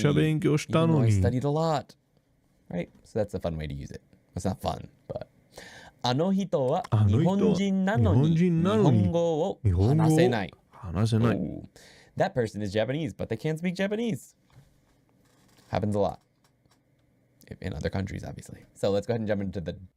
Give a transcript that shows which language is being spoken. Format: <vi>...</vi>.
<en>Even though I studied a lot. Right? So that's a fun way to use it. It's not fun, but.</en> <ja>あの人は日本人なのに日本語を話せない. Ooh.</ja> <en>That person is Japanese, but they can't speak Japanese. Happens a lot. In other countries, obviously. So let's go ahead and jump into the...</en>